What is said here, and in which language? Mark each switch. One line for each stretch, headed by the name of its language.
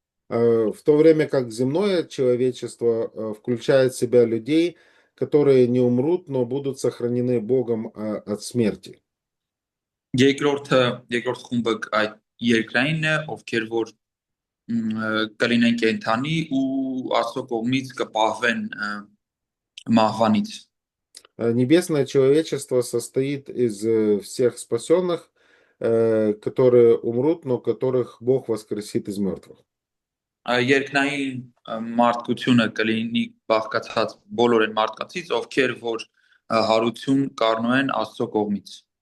Russian: В то время как земное человечество включает в себя людей, которые не умрут, но будут сохранены Богом от смерти.
Armenian: Երկրորդ խումբը այդ երկրայինն է, ովքեր որ կլինեն կենդանի ու Աստծո կողմից կպահվեն մահվանից։
Russian: Небесное человечество состоит из всех спасенных, которые умрут, но которых Бог воскресит из мертвых.
Armenian: Երկնային մարդկությունը կլինի բաղկացած բոլոր այն մարդկանցից, ովքեր որ հարություն կառնում են Աստծո կողմից։